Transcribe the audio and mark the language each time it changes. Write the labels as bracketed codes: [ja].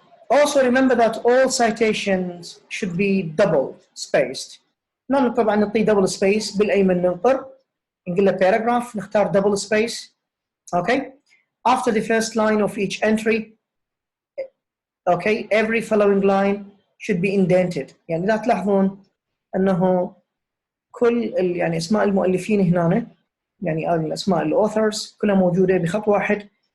[en] Also remember that all citations should be double spaced. [ar] نحن طبعا نعطي [en] double space [ar] بالأيمن ننقر، نقول له paragraph، نختار double space. [en] Okay? After the first line of each entry, okay, every following line should be indented. [ar] يعني لا تلاحظون أنه كل يعني اسماء المؤلفين هنا، يعني الاسماء الاوثرز كلها موجوده بخط واحد.